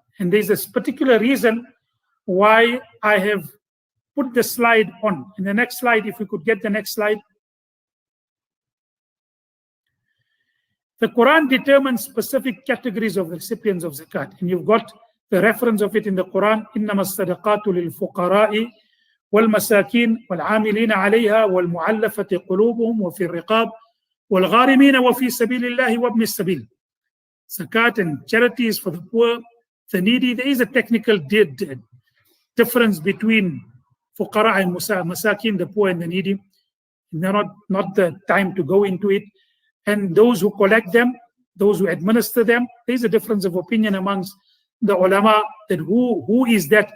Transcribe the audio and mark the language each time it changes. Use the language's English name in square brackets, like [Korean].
[English] And there's a particular reason why I have put the slide on. In the next slide, if we could get the next slide. The Quran determines specific categories of recipients of zakat, and you've got the reference of it in the Quran. [Arabic] إنما الصدقات للفقراء والمساكين والعاملين عليها والمعلفة قلوبهم وفي الرقاب والغارمين وفي سبيل الله وابن السبيل. [English] Zakat and charity is for the poor, the needy. There is a technical difference between fuqara and masakin, the poor and the needy. They're not the time to go into it. And those who collect them, those who administer them, there's a difference of opinion amongst the ulama that who is that?